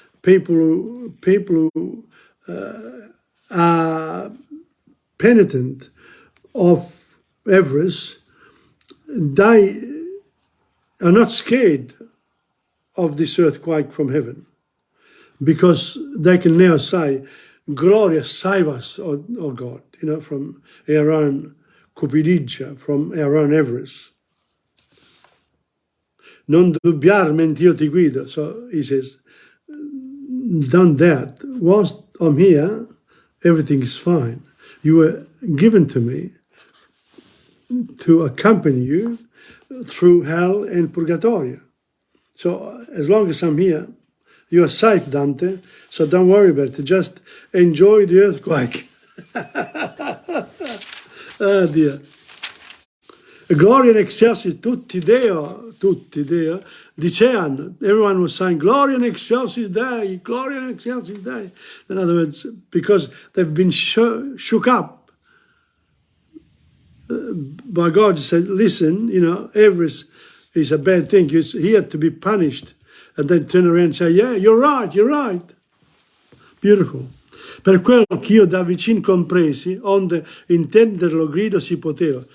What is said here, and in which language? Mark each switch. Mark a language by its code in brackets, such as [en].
[en] People who are penitent of avarice, they are not scared of this earthquake from heaven, because they can now say, Gloria, save us, oh God, from our own cupidigia, from our own avarice. [it] Non dubbiar mentre io ti guido. [en] So he says, don't doubt. Whilst I'm here, everything is fine. You were given to me to accompany you through hell and purgatorio. So as long as I'm here, you are safe, Dante, so don't worry about it. Just enjoy the earthquake. Oh dear. [it] Gloria in excelsis tutti Deo, dicean. [en] Everyone was saying, [la] Gloria in excelsis Dei, [en] Gloria in excelsis Dei. In other words, because they've been shook up by God. He said, listen, avarice is a bad thing. You're here to be punished. And then turn around and say, yeah, you're right. Beautiful. [it] Per quello che io da vicino compresi, onde intenderlo grido si poteva.